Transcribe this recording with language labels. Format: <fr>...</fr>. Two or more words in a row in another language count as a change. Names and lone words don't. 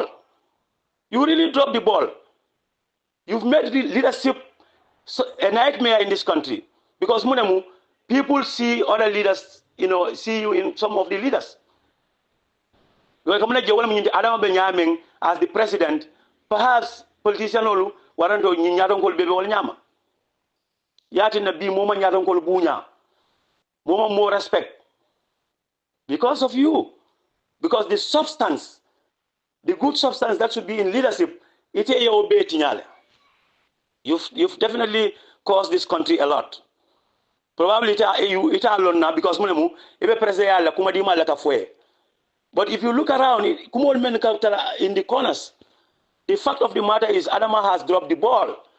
<en>You really dropped the ball. You've made the leadership a nightmare in this country. Because people see other leaders, see you in some of the leaders. As the president, perhaps politician</en> <man>waranto nyadon kol bebe wal nyama. Yati na bi moma nyadon kol bunya.</man> <en>Moma more respect. Because of you. Because the substance, the good substance that should be in leadership, you've definitely caused this country a lot. Probably it alone now because but if you look around, in the corners, the fact of the matter is Adama has dropped the ball.</en>